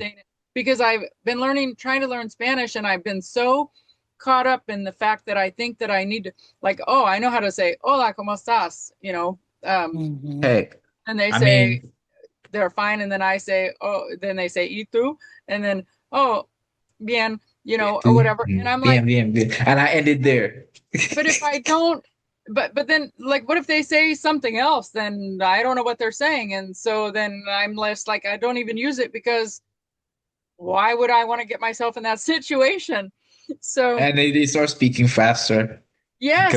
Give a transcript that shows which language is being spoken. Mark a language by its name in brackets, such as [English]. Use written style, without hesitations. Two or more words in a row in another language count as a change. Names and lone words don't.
[English] saying it because I've been trying to learn Spanish, and I've been so caught up in the fact that I think that I need to, like, oh, I know how to say [Spanish] hola, ¿cómo estás? [English] Hmm. Hey, And they I say mean, they're fine, and then I say, oh, then they say [Spanish] y tú, [English] and then oh, bien, or whatever. And I'm bien, like, [Spanish] bien, bien. [English] And I ended there. but if I don't, but then, like, what if they say something else? Then I don't know what they're saying, and so then I'm less like, I don't even use it because why would I want to get myself in that situation? So And they start speaking faster because